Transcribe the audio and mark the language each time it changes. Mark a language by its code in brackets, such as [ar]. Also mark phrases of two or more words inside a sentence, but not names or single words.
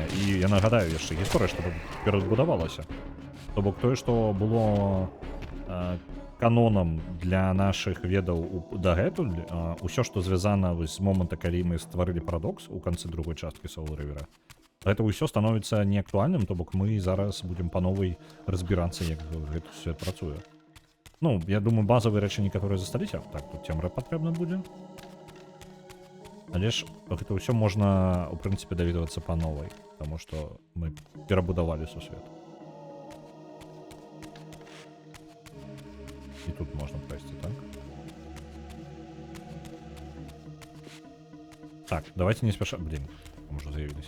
[be] І я нагадаю яшчэ гісторыя, што перадбудавалася. То бок тое, што было канонам для нашых ведаў дагэтуль, усё, што звязана з моманта, калі мы стварылі парадокс у канцы другой часткі Soul River, гэта ўсё становіцца неактуальным, то бок мы зараз будзем па новай разбірацца, як гэты свет працуе. [uk] Ну, я думаю, базові речі некаторыя засталіся. [be] Так, тут цемра патрэбна будзе. Але ж гэта ўсё можна, у прынцыпе, даведвацца па новай, таму што мы перабудавалі сусвет. І тут можна прайсці, так? [ru] Так, давайте не спеша... Блин, может заявились.